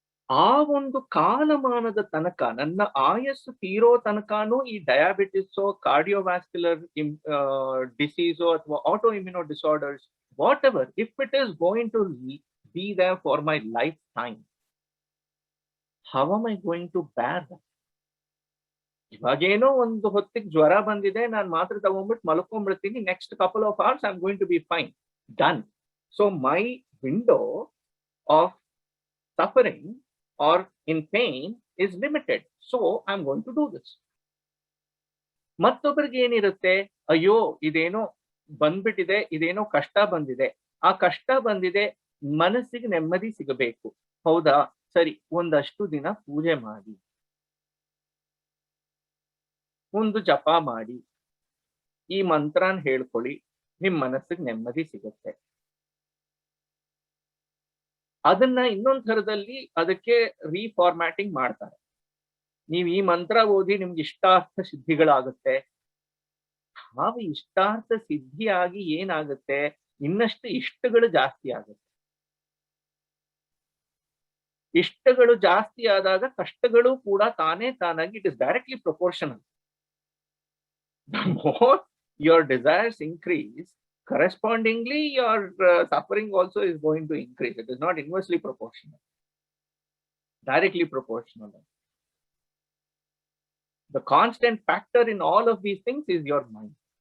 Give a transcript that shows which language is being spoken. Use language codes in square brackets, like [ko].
[kn] ಆ ಒಂದು ಕಾಲಮಾನದ ತನಕ, ನನ್ನ ಆಯಸ್ಸು ತೀರೋ ತನಕನೂ ಈ ಡಯಾಬಿಟಿಸೋ, ಕಾರ್ಡಿಯೋವ್ಯಾಸ್ಕ್ಯುಲರ್ ಡಿಸೀಸೋ ಅಥವಾ auto immuno disorders, [en] Whatever, if it is going to be there for my lifetime, how am I going to bear that? [kn] ಇವಾಗೇನೋ ಒಂದು ಹೊತ್ತಿಗೆ ಜ್ವರ ಬಂದಿದೆ, ನಾನು ಮಾತ್ರೆ ತಗೊಂಡ್ಬಿಟ್ಟು ಮಲ್ಕೊಂಡ್ಬಿಡ್ತೀನಿ, [en] Next couple of hours I'm going to be fine, done. So my window of suffering or in pain is limited, so I'm going to do this. [kn] ಮತ್ತೊಬ್ಬರಿಗೆ ಏನಿರುತ್ತೆ, ಅಯ್ಯೋ ಇದೇನೋ ಬಂದ್ಬಿಟ್ಟಿದೆ, ಇದೇನೋ ಕಷ್ಟ ಬಂದಿದೆ, ಆ ಕಷ್ಟ ಬಂದಿದೆ, ಮನಸ್ಸಿಗೆ ನೆಮ್ಮದಿ ಸಿಗಬೇಕು, ಹೌದಾ, ಸರಿ ಒಂದಷ್ಟು ದಿನ ಪೂಜೆ ಮಾಡಿ, ಒಂದು ಜಪ ಮಾಡಿ, ಈ ಮಂತ್ರನ ಹೇಳ್ಕೊಳ್ಳಿ, ನಿಮ್ ಮನಸ್ಸಿಗೆ ನೆಮ್ಮದಿ ಸಿಗುತ್ತೆ. ಅದನ್ನ ಇನ್ನೊಂದ್ ಥರದಲ್ಲಿ ಅದಕ್ಕೆ ರೀಫಾರ್ಮ್ಯಾಟಿಂಗ್ ಮಾಡ್ತಾರೆ. ನೀವ್ ಈ ಮಂತ್ರ ಓದಿ ನಿಮ್ಗೆ ಇಷ್ಟಾರ್ಥ ಸಿದ್ಧಿಗಳಾಗುತ್ತೆ. ಹಾಗೆ ಇಷ್ಟಾರ್ಥ ಸಿದ್ಧಿ ಆಗಿ ಏನಾಗುತ್ತೆ, ಇನ್ನಷ್ಟು ಇಷ್ಟಗಳು ಜಾಸ್ತಿ ಆಗುತ್ತೆ. ಇಷ್ಟಗಳು ಜಾಸ್ತಿ ಆದಾಗ ಕಷ್ಟಗಳು ಕೂಡ ತಾನೇ ತಾನಾಗಿ [en] It is directly proportional. The more your desires increase, correspondingly your suffering also is going to increase. It is not inversely proportional, directly proportional. The constant factor in all of these things is your mind.